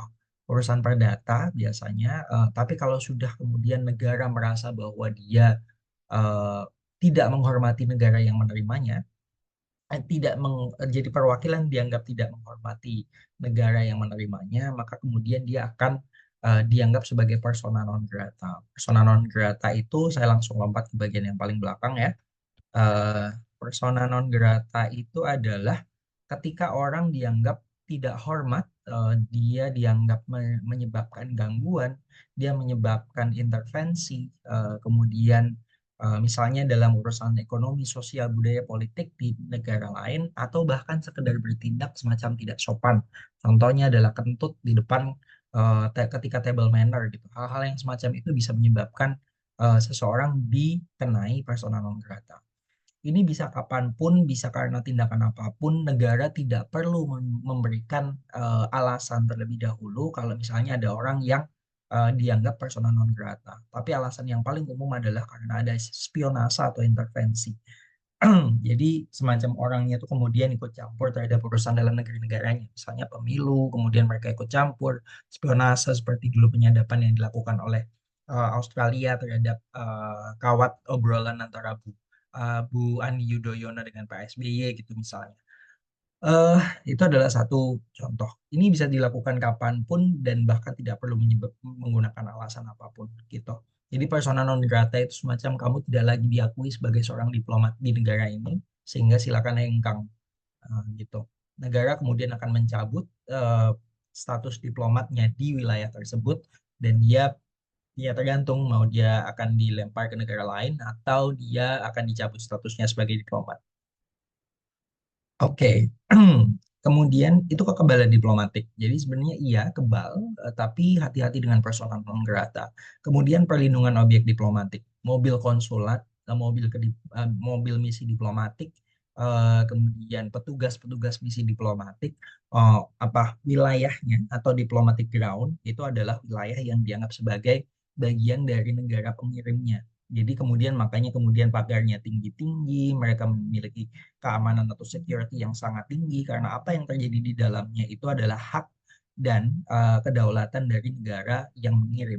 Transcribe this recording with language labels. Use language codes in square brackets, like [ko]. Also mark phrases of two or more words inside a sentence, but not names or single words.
[id] Urusan perdata biasanya. Tapi kalau sudah kemudian negara merasa bahwa dia eh, tidak menghormati negara yang menerimanya, tidak jadi perwakilan dianggap tidak menghormati negara yang menerimanya, maka kemudian dia akan dianggap sebagai [la] persona non grata. Persona non grata [id] itu saya langsung lompat ke bagian yang paling belakang ya. Eh, [la] Persona non grata [id] itu adalah ketika orang dianggap tidak hormat, dia dianggap menyebabkan gangguan, dia menyebabkan intervensi, kemudian misalnya dalam urusan ekonomi, sosial, budaya, politik di negara lain, atau bahkan sekedar bertindak semacam tidak sopan. Contohnya adalah kentut di depan ketika [en] table manner [id] gitu. Hal-hal yang semacam itu bisa menyebabkan seseorang dikenai [la] persona non grata. [id] Ini bisa kapanpun, bisa karena tindakan apapun, negara tidak perlu memberikan alasan terlebih dahulu kalau misalnya ada orang yang dianggap [la] persona non grata. [id] Tapi alasan yang paling umum adalah karena ada spionase atau intervensi. Jadi semacam orangnya itu kemudian ikut campur terhadap urusan dalam negeri-negaranya, misalnya pemilu, kemudian mereka ikut campur, spionase seperti dulu penyadapan yang dilakukan oleh Australia terhadap kawat obrolan antara Bu Ani Yudhoyono dengan Pak SBY gitu misalnya. Eh, itu adalah satu contoh. Ini bisa dilakukan kapanpun dan bahkan tidak perlu menggunakan alasan apapun gitu. Jadi [la] persona non grata [id] itu semacam kamu tidak lagi diakui sebagai seorang diplomat di negara ini, sehingga silakan hengkang gitu. Negara kemudian akan mencabut status diplomatnya di wilayah tersebut dan dia tergantung mau dia akan dilempar ke negara lain atau dia akan dicabut statusnya sebagai diplomat. Oke, kemudian itu kekebalan diplomatik. Jadi sebenarnya iya kebal, tapi hati-hati dengan [la] persona non grata. [id] Kemudian perlindungan objek diplomatik, mobil konsulat, mobil misi diplomatik, kemudian petugas-petugas misi diplomatik, wilayahnya atau [en] diplomatic ground [id] itu adalah wilayah yang dianggap sebagai bagian dari negara pengirimnya. Jadi kemudian makanya kemudian pagarnya tinggi-tinggi, mereka memiliki keamanan atau security yang sangat tinggi karena apa yang terjadi di dalamnya itu adalah hak dan kedaulatan dari negara yang mengirim.